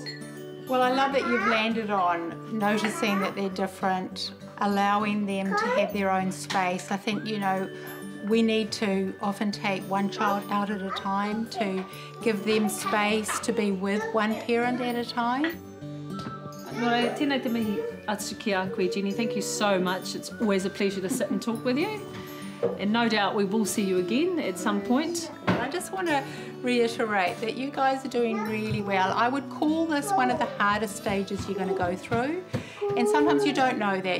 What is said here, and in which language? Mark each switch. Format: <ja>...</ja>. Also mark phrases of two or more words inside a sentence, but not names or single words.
<en>Well, I love that you've landed on noticing that they're different, allowing them to have their own space. I think, you know, we need to often take one child out at a time to give them space to be with one parent at a time.</en> <mi>Nō tēnei te mihi atu ki a koe, Jenny.</mi> <en>Thank you so much. It's always a pleasure to sit and talk with you. And no doubt we will see you again at some point. I just want to reiterate that you guys are doing really well. I would call this one of the hardest stages you're going to go through, and sometimes you don't know that.</en>